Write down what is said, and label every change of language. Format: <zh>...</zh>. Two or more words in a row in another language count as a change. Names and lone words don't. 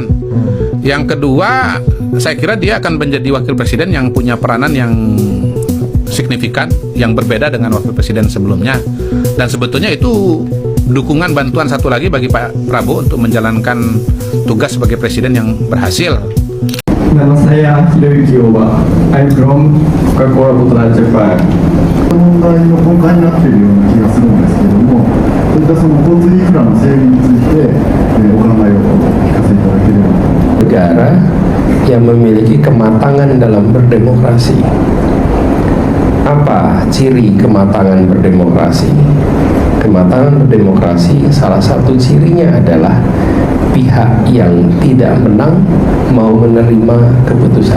<id>Yang kedua, saya kira dia akan menjadi wakil presiden yang punya peranan yang signifikan, yang berbeda dengan wakil presiden sebelumnya. Dan sebetulnya itu dukungan bantuan satu lagi bagi Pak Prabowo untuk menjalankan tugas sebagai presiden yang berhasil. Nama saya Hiroyuki Oba.</id> <en>I'm from Coca-Cola Bottlers Japan.</en> <ja>問題の根幹になっているような気がするんですけども、そういったその交通インフラの整備について、お考えをお聞かせいただければ。</ja> <id>Negara yang memiliki kematangan dalam berdemokrasi. Apa ciri kematangan berdemokrasi? Kematangan berdemokrasi salah satu cirinya adalah pihak yang tidak menang mau menerima keputusan.</id>